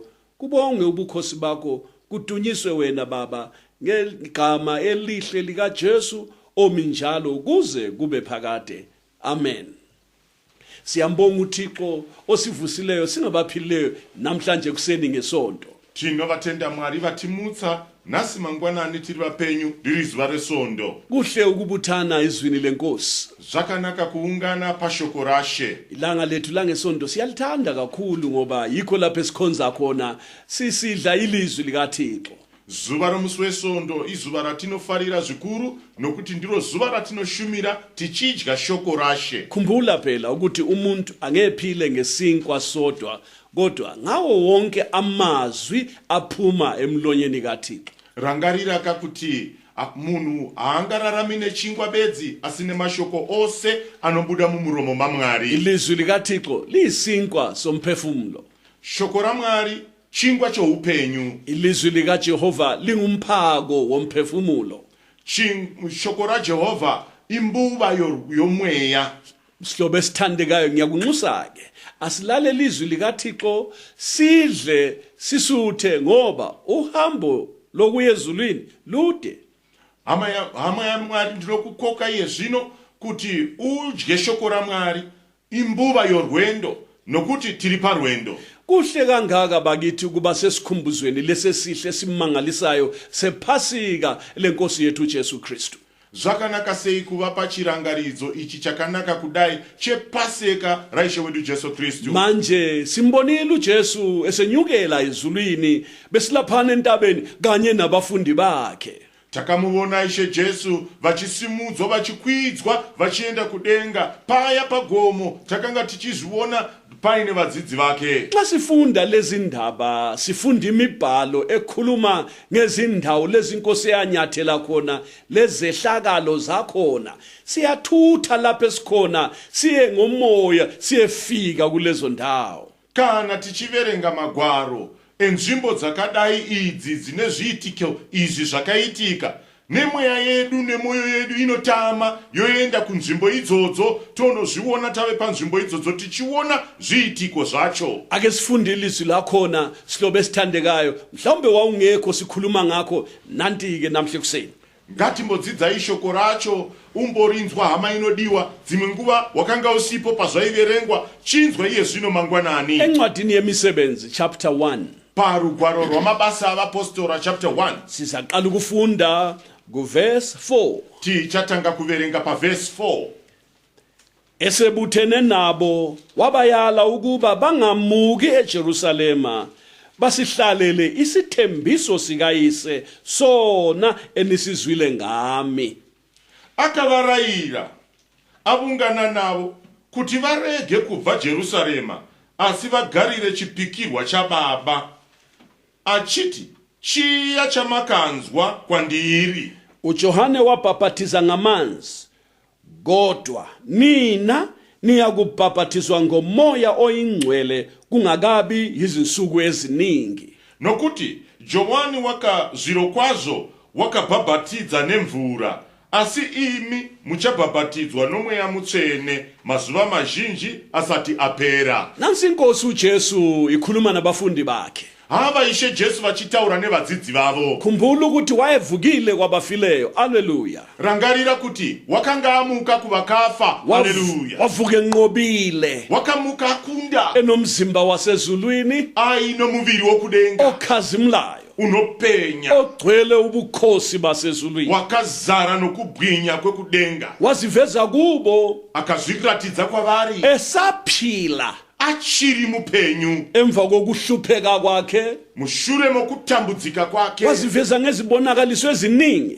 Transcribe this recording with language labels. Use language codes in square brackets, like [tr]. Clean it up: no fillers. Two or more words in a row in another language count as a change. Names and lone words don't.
[nd] Kubonge ubukhosi bakho, kudunyiswe wena baba ngegama elihle lika Jesu omi njalo kuze kube phakade. Amen. Siyambonga uThixo osivusileyo singabaphilileyo namhlanje kuseni ngesonto. [sn] Thina vathenda Mwari vatimutsa nasi mangwanani tiri vapenyu riri zuva resondo. [nd] Kuhle ukubuthana izwini lenkosi. [sn] Zvakanaka kuungana pashoko rashe. [nd] Ilanga lethu langesonto siyalithanda kakhulu ngoba yikho lapho esikhonza khona sisidla ilizwi likaThixo. [sn] Zuva romusi wesondo izuva ratinofarira zvikuru nokuti ndiro zuva ratinoshumira tichidya shoko rashe. [nd] Khumbula phela ukuthi umuntu angephile ngesinkwa sodwa kodwa ngawo wonke amazwi aphuma emlonyeni kaThixo. [sn] Rangarira kakuti munhu haangararami nechingwa bedzi asine mashoko ose anobuda mumuromo maMwari. [nd] Ilizwi likaThixo liyisinkwa somphefumulo. [sn] Shoko raMwari chingwa choupenyu. [nd] Ilizwi likaJehova lingumphako womphefumulo. [sn] Shoko raJehova imbuva yomweya. [nd] Sihlobo esithandekayo ngiyakunxusa ke asilale ilizwi likaThixo sidle sisuthe ngoba uhambo lokuya ezulwini lude. [sn] Hama ya Mwari ndinokukoka iye zvino kuti udye shoko raMwari imbuva yorwendo nokuti tiri parwendo. [nd] Kuhle kangaka bakithi kuba sesikhumbuzweni lesesihle simangalisayo sephasika lenkosi yethu Jesu Kristu. [sn] Zvakanaka sei kuva pachirangaridzo ichi chakanaka kudai chepaseka raishe wedu Jesu Kristu. [nd] Manje simbonile uJesu esenyukela ezulwini besilaphana entabeni kanye nabafundi bakhe. [sn] Takamuvona ishe Jesu vachisimudzwa vachikwidzwa vachienda kudenga paya pagomo takanga tichizviona paine vadzidzi vake. [nd] Xa sifunda lezi ndaba sifunda imibhalo ekhuluma ngezindawo lezi inkosi yanyathela khona lezehlakalo zakhona. Siyathutha lapho esikhona siye ngomoya siyefika kulezo ndawo. [sn] Kana tichiverenga magwaro enzvimbo dzakadai idzi dzine zviitiko izvi zvakaitika, nemweya yedu nemoyo yedu inotama yoenda kunzvimbo idzodzo tonozviona tave panzvimbo idzodzo tichiona zviitiko zvacho. [nd] Ake sifunde ilizwi lakhona sihlobo esithandekayo, mhlawumbe wawungekho sikhuluma ngakho nanti ke namhle kuseni. [sn] Ngatimbodzidzai shoko racho umborinzwa hama inodiwa dzimwe nguva wakanga usipo pazvaiverengwa chinzwa iye zvino mangwanani. [nd] Encwadini yemisebenzi chapter 1 [sn] parugwaro rwamabasa avapostora chapter 1 [nd] sizaqala ukufunda kuverse 4. [sn] tichatanga kuverenga paverse 4. [nd] Esebuthene nabo wabayala ukuba bangamuki eJerusalema basihlalele isithembiso sikayise sona enisizwile ngami. [sn] Akavarayira avungana navo kuti varege kubva Jerusalema asi vagarire chipikirwa chababa achiti chiya chamakanzwa kwandiri. [nd] uJohane wabhaphathiza ngamanzi kodwa nina niyakubhaphathizwa ngomoya oyingcwele kungakabi izinsuku eziningi. [sn] Nokuti Johani zvirokwazvo wakabhabhatidza nemvura asi imi muchabhabhatidzwa nomweya mutsvene mazuva mazhinji asati apera. [nd] Nansi inkosi uJesu ikhuluma nabafundi bakhe. [sn] Hava ishe Jesu vachitaura nevadzidzi vavo. [nd] Khumbula ukuthi wayevukile kwabafileyo. Haleluya. [sn] Rangarira kuti wakanga amuka kuvakafa. Haleluya. [nd] Wavuka enqobile. [sn] Wakamuka akunda. [nd] Enomzimba wasezulwini. [sn] Aino muviri wokudenga. [nd] Okhazimlayo. [sn] unopenya, [nd] ogcwele ubukhosi basezulwini, [sn] wakazara nokubwinya kwekudenga, [nd] waziveza kubo [sn] akazviratidza kwavari [nd] esaphila [sn] achiri mupenyu [nd] emva kokuhlupheka kwakhe, [sn] mushure mokutambudzika kwake. [nd] waziveza ngezibonakaliso eziningi